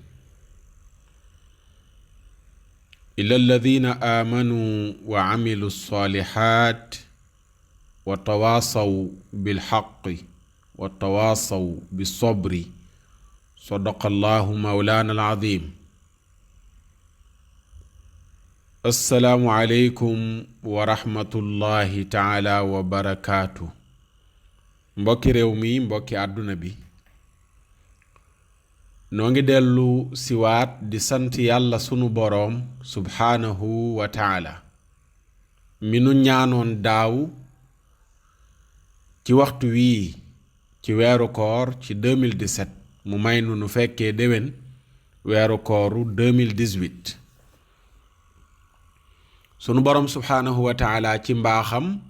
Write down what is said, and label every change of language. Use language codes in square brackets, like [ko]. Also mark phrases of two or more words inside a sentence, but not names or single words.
[ar] إلا الذين آمنوا وعملوا الصالحات وتواصوا بالحق وتواصوا بالصبر صدق الله مولانا العظيم السلام عليكم ورحمة الله تعالى وبركاته [wo] mbokki réew mi mbokki àdduna bi noo ngi dellu siwaat di sant yàlla sunu boroom [ar] سبحانه وتعالى [wo] mi nu ñaanoon daaw ci waxtu wii ci weeru koor ci 2017 mu may nu fekkee déwén weeru kooru 2018 sunu boroom [ar] سبحانه وتعالى [wo] ci mbaaxam